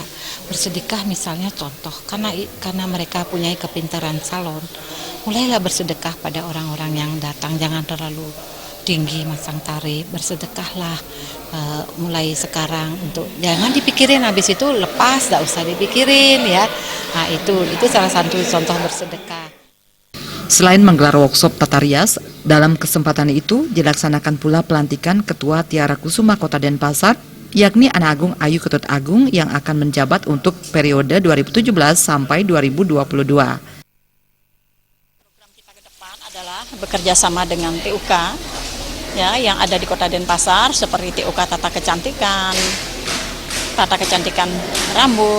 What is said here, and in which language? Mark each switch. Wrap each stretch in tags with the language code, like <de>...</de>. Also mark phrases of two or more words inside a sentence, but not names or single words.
<id>Bersedekah misalnya contoh, karena mereka punya kepintaran salon, mulailah bersedekah pada orang-orang yang datang, jangan terlalu tinggi masang tarif, bersedekahlah mulai sekarang, untuk jangan dipikirin habis itu lepas, tidak usah dipikirin ya. Nah, itu salah satu contoh bersedekah. Selain menggelar workshop tata rias, dalam kesempatan itu dilaksanakan pula pelantikan Ketua Tiara Kusuma Kota Denpasar, yakni Anak Agung Ayu Ketut Agung yang akan menjabat untuk periode 2017 sampai 2022. Program kita ke depan adalah bekerja sama dengan TUK ya, yang ada di Kota Denpasar, seperti TUK Tata Kecantikan Rambut.</id>